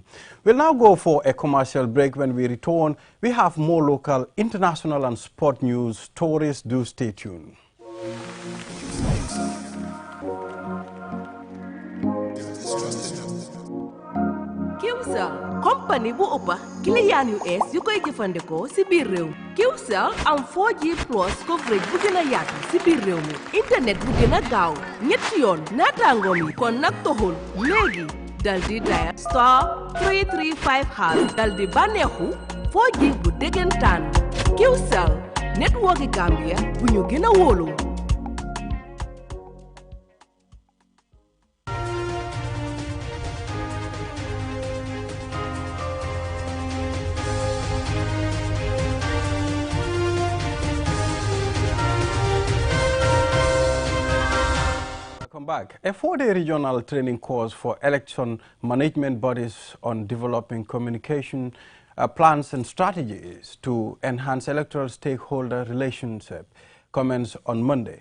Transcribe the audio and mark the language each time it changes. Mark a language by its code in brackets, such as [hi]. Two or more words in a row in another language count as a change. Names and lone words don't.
[en] We'll now go for a commercial break. When we return, we have more local, international and sport news stories. Do stay tuned. [wo] Qcell company bu ëppa client yu ees yu koy jëfandikoo ci biir réew Qcell am [en] 4G plus coverage [wo] bu gën a yaatu ci biir réew mi internet bu gën a gaaw ñetti yoon naataangoom yi kon nag toxul léegi dal di dial *335# dal di bànneexu 4G bu dëggantaan Qcell network Gambia bu ñu gën a wóolu. [en] Back. A 4-day regional training course for election management bodies on developing communication plans and strategies to enhance electoral stakeholder relationship commenced on Monday.